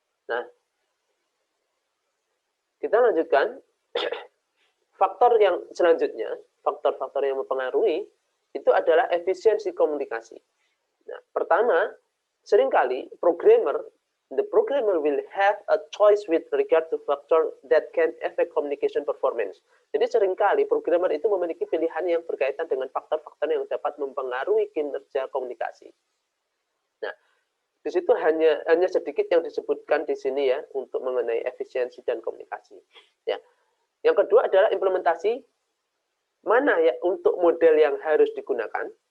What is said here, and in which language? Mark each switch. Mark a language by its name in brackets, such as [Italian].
[Indonesian] Nah, kita lanjutkan. Faktor yang selanjutnya, faktor-faktor yang mempengaruhi itu adalah efisiensi komunikasi. Nah, pertama, seringkali programmer [English] the programmer will have a choice with regard to factor that can affect communication performance. [Indonesian] Jadi seringkali programmer itu memiliki pilihan yang berkaitan dengan faktor-faktor yang dapat mempengaruhi kinerja komunikasi. Nah, di situ hanya sedikit yang disebutkan di sini ya untuk mengenai efisiensi dan komunikasi. Ya. Yang kedua adalah implementasi mana ya untuk model yang harus digunakan.